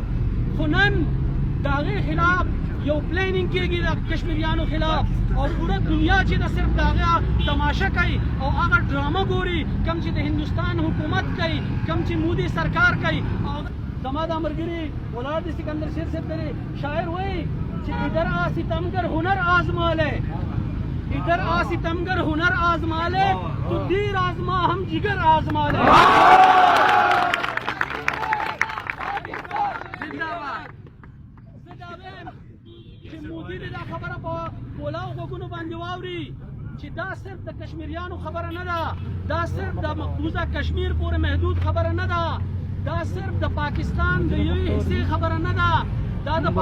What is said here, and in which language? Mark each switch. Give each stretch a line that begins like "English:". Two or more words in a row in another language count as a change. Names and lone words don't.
Pashto: خو نن د هغې خلاف یو پلیننګ کېږي د کشمیریانو خلاف او پوره دنیا چې د صرف د هغه تماشه کوي او هغه ډرامه ګوري کوم چې د هندوستان حکومت کوي کوم چې مودي سرکار کوي. زما دا ملګري ولاړ دي سکندر شیر صاحب دی شاعر وایي چې
Urdu: ادھر آ ستمگر هنر آزما لے ادھر آ ستمگر هنر آزما لے تو دیر آزما ہم جگر آزما لے.
Pashto: چې مودي دې دا خبره په کولاو غوږونو باندې واوري چې دا صرف د کشمیریانو خبره نه ده دا صرف د مقبوضه کشمیر پورې محدود خبره نه ده دا صرف د پاکستان د یوې حصې خبره نه ده دا د